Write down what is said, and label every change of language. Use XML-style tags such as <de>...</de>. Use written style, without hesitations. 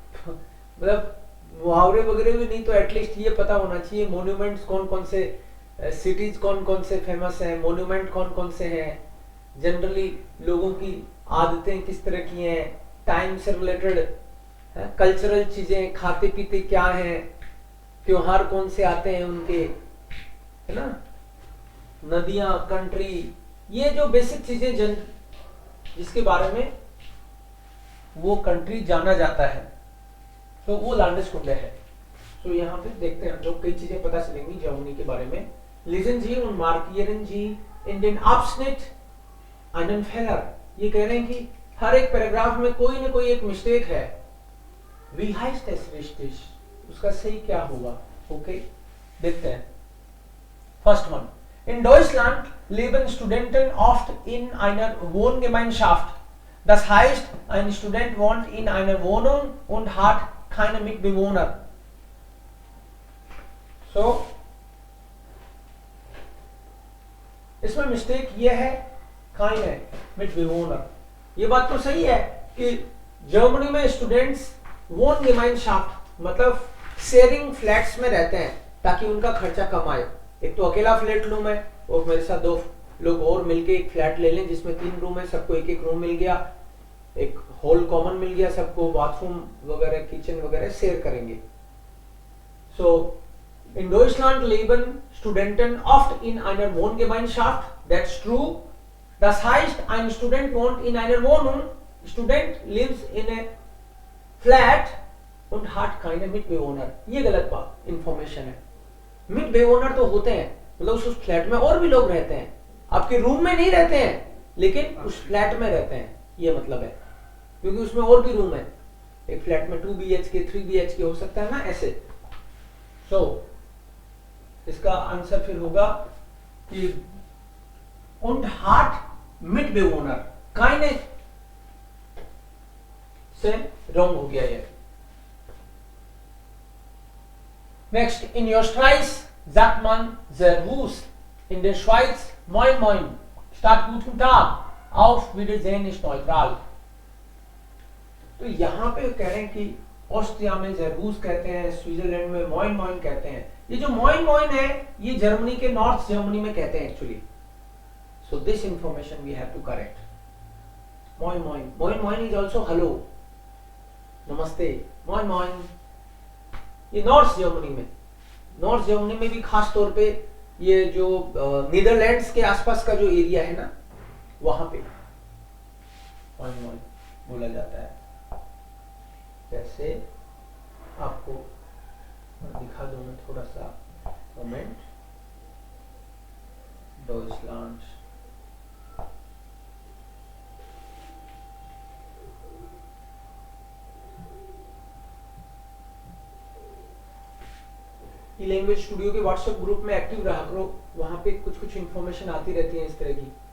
<hi>मतलब मुहावरे वगैरह भी नहीं तो एटलीस्ट ये पता होना चाहिए मोन्यूमेंट्स कौन कौन से, सिटीज कौन कौन से फेमस हैं, मोन्यूमेंट कौन कौन से हैं, जनरली लोगों की आदतें किस तरह की हैं, टाइम से रिलेटेड कल्चरल चीजें, खाते पीते क्या हैं, त्योहार कौन से आते हैं उनके, है ना, नदियां, कंट्री, ये जो बेसिक चीजें जिसके बारे में वो कंट्री जाना जाता है, तो वो लांडेस-कुंडे है। तो यहाँ पे देखते हैं जो कई चीजें पता चलेंगी जर्मनी के बारे में।</hi> <de>लिसन जी und markieren Sie in den Abschnitt einen Fehler।</de> <hi>ये कह रहे हैं कि हर एक पैराग्राफ में कोई ना कोई एक मिस्टेक है।</hi> <de>Wie heißt es richtig?</de> <hi>उसका सही क्या होगा? ओके, देखते हैं।</hi> <en>first one,</en> <de>in Deutschland leben Studenten oft in einer Wohngemeinschaft। Das heißt, ein Student wohnt in einer Wohnung und hat keine Mitbewohner।</de> <hi>So, इसमें मिस्टेक ये है,</hi> <de>keine Mitbewohner।</de> <hi>ये बात तो सही है कि जर्मनी में स्टूडेंट्स Wohngemeinschaft मतलब शेयरिंग फ्लैट्स में रहते हैं ताकि उनका खर्चा कम आए। एक तो अकेला फ्लैट लूं मैं, और मेरे साथ दो लोग और मिलके एक फ्लैट ले लें जिसमें 3 रूम है, सबको एक एक रूम मिल गया, एक हॉल कॉमन मिल गया सबको, बाथरूम वगैरह, किचन वगैरह शेयर करेंगे।</hi> <de>सो in Deutschland leben Studenten oft in einer Wohngemeinschaft।</de> <en>That's true।</en> <de>Das heißt, ein Student wohnt in einer Wohnung,</de> <en>Student lives in a flat</en> <de>und hat keine Mitbewohner।</de> <hi>ये गलत बात, information है। मिटबेवोनर तो होते हैं, मतलब उस फ्लैट में और भी लोग रहते हैं, आपके रूम में नहीं रहते हैं लेकिन उस फ्लैट में रहते हैं, ये मतलब है, क्योंकि उसमें और भी रूम है। एक फ्लैट में 2 BHK 3 BHK हो सकता है ना, ऐसे। सो इसका आंसर फिर होगा कि</hi> <de>und hat Mitbewohner,</de> <hi>keine से रॉन्ग हो गया ये।</hi> <de>Next, in Österreich sagt man Servus, in der Schweiz Moin Moin statt Guten Tag, auf Wiedersehen ist neutral।</de> <hi>तो यहाँ पे कह रहे हैं कि ऑस्ट्रिया में Servus कहते हैं, स्विट्जरलैंड में Moin Moin कहते हैं। ये जो Moin Moin है ये जर्मनी के नॉर्थ जर्मनी में कहते हैं actually.</hi> <en>So this information we have to correct। Moin Moin, Moin Moin is also hello, नमस्ते, Moin Moin।</en> <hi>ये नॉर्थ जर्मनी में भी खास तौर पे ये जो नीदरलैंड्स के आसपास का जो एरिया है ना, वहां पे Moin Moin बोला जाता है। जैसे आपको दिखा दूं मैं थोड़ा सा, मोमेंट, डॉइचलैंड, ये लैंग्वेज स्टूडियो के व्हाट्सएप ग्रुप में एक्टिव रहा करो, वहां पे कुछ कुछ इंफॉर्मेशन आती रहती है इस तरह की।</hi>